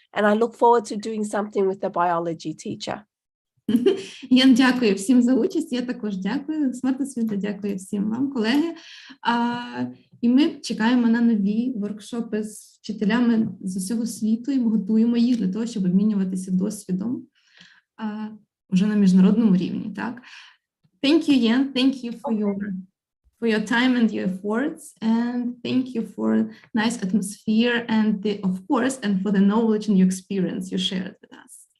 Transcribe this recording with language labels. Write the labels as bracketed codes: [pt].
[en] And I look forward to doing something with the biology teacher. [uk] Я дякую всім за участь. Я також дякую. Смарт, освіта, дякую всім вам, колеги. І ми чекаємо на нові воркшопи з вчителями з усього світу, і ми готуємо їх для того, щоб обмінюватися досвідом вже на міжнародному рівні. Так? [en] Thank you, Yen. Thank you for your time and your efforts, and thank you for nice atmosphere and of course, and for the knowledge and your experience you shared with us.